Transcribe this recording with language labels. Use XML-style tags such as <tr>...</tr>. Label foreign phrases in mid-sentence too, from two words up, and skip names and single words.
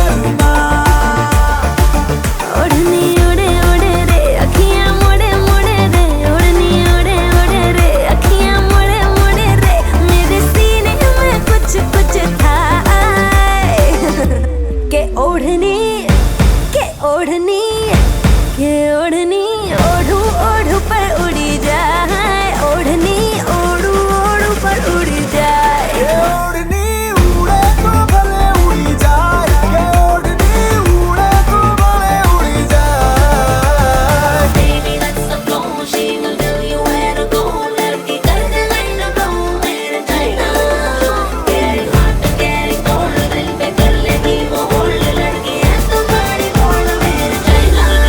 <hi>ओढ़नी उड़े उड़े रे अखियां मुड़े मुड़े रे ओढ़नी उड़े उड़े रे अखियां मुड़े मुड़े रे मेरे सीने में कुछ कुछ था के ओढ़नी के ओढ़नी के ओढ़नी ओढ़ू ओढ़ू पर उड़ी जाए ओढ़नी ओढ़ू ओढ़ू पर उड़ी जाए ओढ़नी उड़े तो भले उड़ी जाए ओढ़नी उड़े तो भले उड़ी जाए</hi> <en>Baby, that's the flow. She will tell you where to go.</en> <hi>लड़की कर दे</hi> <en>line of blow.</en> <hi>मेरे China.</hi> <en>Getting hot, getting cold.</en> <hi>दिल पे कर लेगी वो hold. लड़की है तो बड़ी bold. मेरे China.</hi>